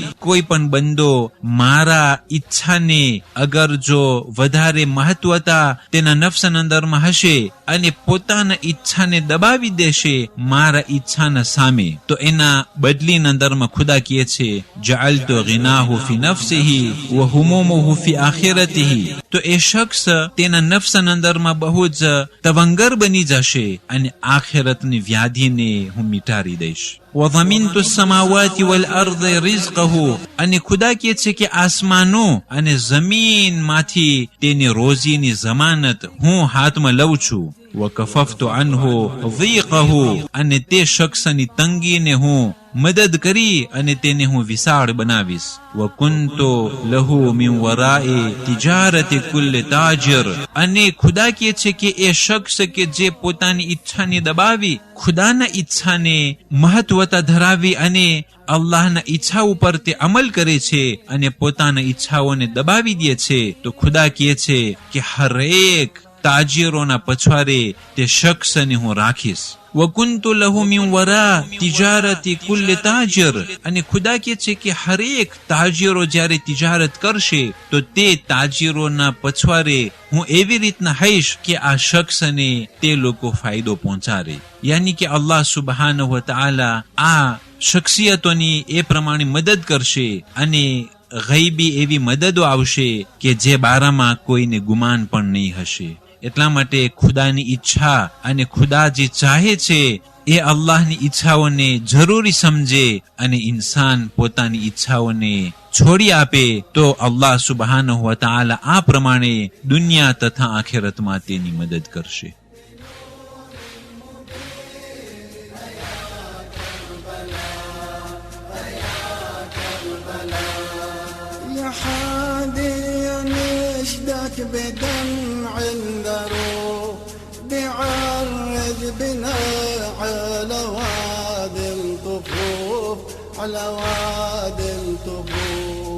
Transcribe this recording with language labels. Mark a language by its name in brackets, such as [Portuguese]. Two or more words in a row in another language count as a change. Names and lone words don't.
[Gujarati] કોઈ પણ બંદો મારા ઈચ્છાને અગર જો વધારે મહત્વતા તેના નફસન અંદરમાં હશે અને પોતાના ઈચ્છાને દબાવી દેશે મારા ઈચ્છાના સામે, તો એના બદલીના અંદરમાં ખુદા કહે છે, [Arabic] جعلت غناه في نفسه و همومه في آخرته. [Gujarati] તો એ શખ્સ તેના નફસન અંદરમાં બહુ જ તવંગર બની જશે અને આખિરતની વ્યાધિને હું મિટાડી દઈશ. [Arabic] وَضَمِنْتُ السَّمَاوَاتِ وَالْأَرْضِ رِزْقَهُ. [Gujarati] અને ખુદા કહે છે કે આસમાનો અને જમીનમાંથી તેની રોજીની જમાનત હું હાથમાં લઉં છું. [Arabic] وَكَفَفْتُ عَنْهُ ضِيقَهُ. [Gujarati] અને તે શખ્સની તંગીને હું મદદ કરી અને તેને હું વિશાળ બનાવીશ. [Arabic] وَكُنْتُ لَهُ مِنْ وَرَاءِ تِجَارَةِ كُلِّ تَاجِرٍ. [Gujarati] અને ખુદા કહે છે કે એ શખ્સ કે જે પોતાની ઈચ્છાને દબાવી ખુદાના ઈચ્છાને મહત્વતા ધરાવી અને અલ્લાહના ઈચ્છા ઉપર તે અમલ કરે છે અને પોતાના ઈચ્છાઓને દબાવી દે છે, તો ખુદા કહે છે કે હરેક તાજીરોના પછવારે તે શખ્સને હું રાખીશ. [Arabic] وَكُنْتُ لَهُ مِنْ وَرَاءِ تِجَارَةِ كُلِّ تَاجِرٍ. [Gujarati] અને ખુદા કહે છે કે હરેક તાજીરો જ્યારે તિજારત કરશે તો તે તાજીરોના પછવારે હું એવી રીતના હઈશ કે આ શખ્સને તે લોકો ફાયદો પહોંચાડે. યાની કે [Arabic] الله سبحانه و تعالى [Gujarati] આ શખ્સિયતોની એ પ્રમાણે મદદ કરશે અને ગૈબી એવી મદદો આવશે કે જે બારામાં કોઈને ગુમાન પણ નહીં હશે. એટલા માટે ખુદાની ઈચ્છા અને ખુદા જે ચાહે છે એ અલ્લાહની ઈચ્છાઓને જરૂરી સમજે અને ઇન્સાન પોતાની ઈચ્છાઓને છોડી આપે તો [Arabic] الله سبحانه و تعالى [Gujarati] આ પ્રમાણે દુનિયા તથા આખિરતમાં તેની મદદ કરશે. [Arabic] بدمع ذروب بعرج بنا على وادي الطفوف على وادي الطفوف.